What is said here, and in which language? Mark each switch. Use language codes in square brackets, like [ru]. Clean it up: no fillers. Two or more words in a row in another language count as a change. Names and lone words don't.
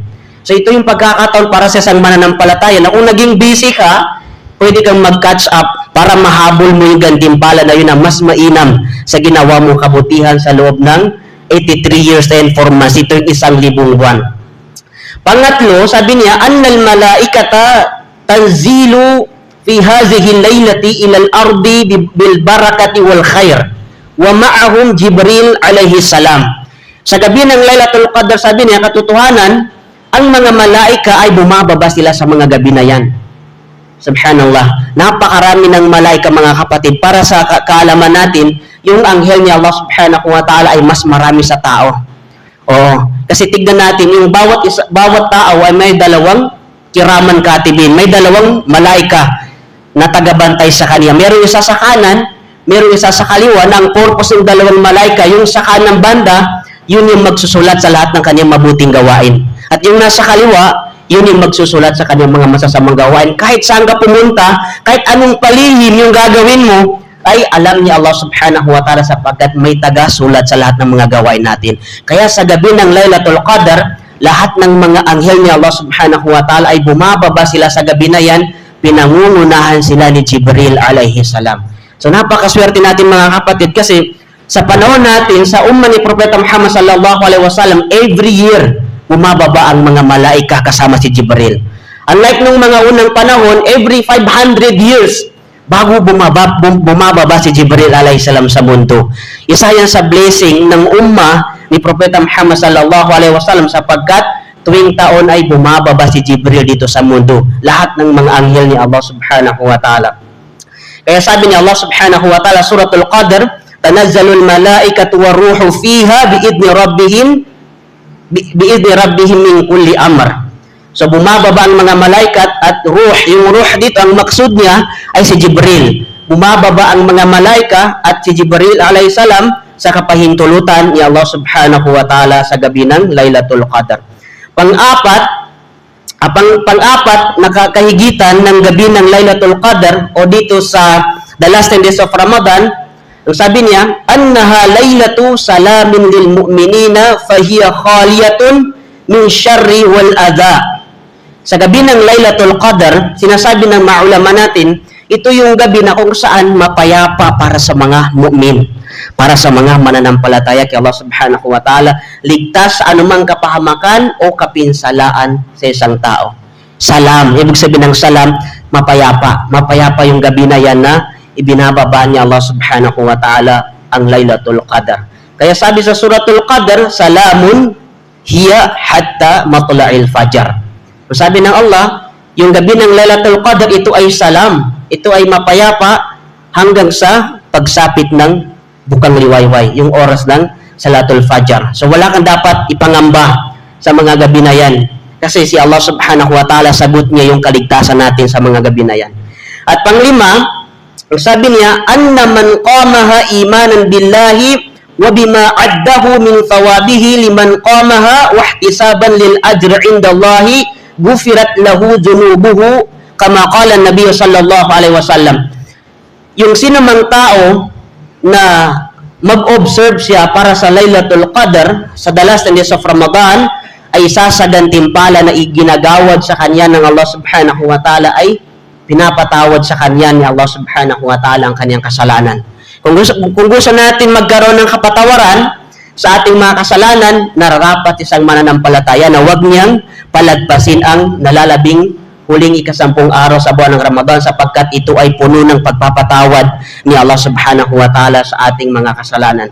[tl] So ito yung pagkakataon para sa isang mananampalataya na kung naging busy ka, pwede kang mag-catch up para mahabol mo yung gantimpala na yun na mas mainam sa ginawa mong kabutihan sa loob ng 83 [en] years and 4 months. [tl] Ito yung 1,000 buwan. Pangatlo, sabi niya, [ar] أن الملائكة تنزل في هذه الليلة إلى الأرض بالبركة والخير ومعهم جبريل عليه السلام. [tl] Sa gabi ng Laylatul Qadr, sabi niya, katotohanan, ang mga malaika ay bumababa sila sa mga gabi na yan. Subhanallah. Napakarami ng malaika, mga kapatid. Para sa kaalaman natin, yung anghel ni Allah [ar] سبحانه وتعالى [tl] ay mas marami sa tao. Kasi tignan natin, yung bawat tao ay may dalawang [ar] كراما كاتبين. [tl] May dalawang malaika na tagabantay sa kanya. Merong isa sa kanan, merong isa sa kaliwa, na ang purpose ng dalawang malaika, yung sa kanang banda, yun yung magsusulat sa lahat ng kanyang mabuting gawain. At yung nasa kaliwa, yun yung magsusulat sa kanyang mga masasamang gawain. Kahit saan ka pumunta, kahit anong palihim yung gagawin mo, ay alam ni Allah [ar] سبحانه وتعالى [tl] sapagkat may taga-sulat sa lahat ng mga gawain natin. Kaya sa gabi ng Laylatul Qadr, lahat ng mga anghel ni Allah [ar] سبحانه وتعالى [tl] ay bumababa sila sa gabi na yan, pinangungunahan sila ni Jibril [ar] عليه السلام. [tl] So napakaswerte natin, mga kapatid, kasi sa panahon natin, sa umma ni Propeta Muhammad [ar] صلى الله عليه وسلم, [en] every year, [tl] bumababa ang mga malaika kasama si Jibril. Unlike nung mga unang panahon, [en] every 500 years, [tl] bago bumababa si Jibril [ar] عليه السلام [tl] sa mundo. Isa yan sa blessing ng umma ni Propeta Muhammad [ar] صلى الله عليه وسلم [tl] sapagkat tuwing taon ay bumababa si Jibril dito sa mundo. Lahat ng mga anghel ni Allah [ar] سبحانه وتعالى. [tl] Kaya sabi ni Allah [ar] سبحانه وتعالى, [tl] Suratul Qadr, [ar] تنزل الملائكة والروح فيها بإذن ربهم من كل أمر. [tl] So bumababa ang mga malaikat at ruh, yung ruh dito, ang maksud niya ay si Jibril. Bumababa ang mga malaika at si Jibril [ar] عليه السلام [tl] sa kapahintulutan ni Allah [ar] سبحانه وتعالى [tl] sa gabi ng Laylatul Qadr. Pang-apat, nakakahigitan ng gabi ng Laylatul Qadr o dito sa [en] the last 10 days of Ramadan, [tl] sabi niya, [ar] أنها ليلة سلام للمؤمنين فهي خالية من الشر والأذى. [tl] sa gabi ng Laylatul Qadr, sinasabi ng mga ulama natin, ito yung gabi na kung saan mapayapa para sa mga mu'min, para sa mga mananampalataya kay Allah [ar] سبحانه وتعالى, [tl] ligtas sa anumang kapahamakan o kapinsalaan sa isang tao. Salam, ibig sabihin ng salam, mapayapa. Mapayapa yung gabi na yan na ibinababa niya Allah [ar] سبحانه وتعالى [tl] ang Laylatul Qadr. Kaya sabi sa Suratul Qadr, [ar] سلام هي حتى مطلع الفجر. [tl] Sabi ng Allah, yung gabi ng Laylatul Qadr, ito ay salam. Ito ay mapayapa hanggang sa pagsapit ng bukang liwayway, yung oras ng Salatul Fajr. So wala kang dapat ipangamba sa mga gabi na yan. Kasi si Allah [ar] سبحانه وتعالى [tl] sagot niya yung kaligtasan natin sa mga gabi na yan. At panglima, sabi niya, [ar] أن من قامها إيمانا بالله وبما أعده من ثوابه لمن قامها واحتسابا للأجر عند الله غفرت له ذنوبه كما قال النبي صلى الله عليه وسلم. [tl] Yung sinumang tao na mag-observe siya para sa Laylatul Qadr sa [en] the last days of Ramadan [tl] ay sasagantimpala na iginagawad sa kanya ng Allah [ar] سبحانه وتعالى [tl] ay pinapatawad sa kanya ni Allah [ar] سبحانه وتعالى [tl] ang kanyang kasalanan. Kung gusto natin magkaroon ng kapatawaran sa ating mga kasalanan, nararapat isang mananampalataya na huwag niyang palagpasin ang nalalabing huling ikasampung araw sa buwan ng Ramadan sapagkat ito ay puno ng pagpapatawad ni Allah [ar] سبحانه وتعالى [tl] sa ating mga kasalanan.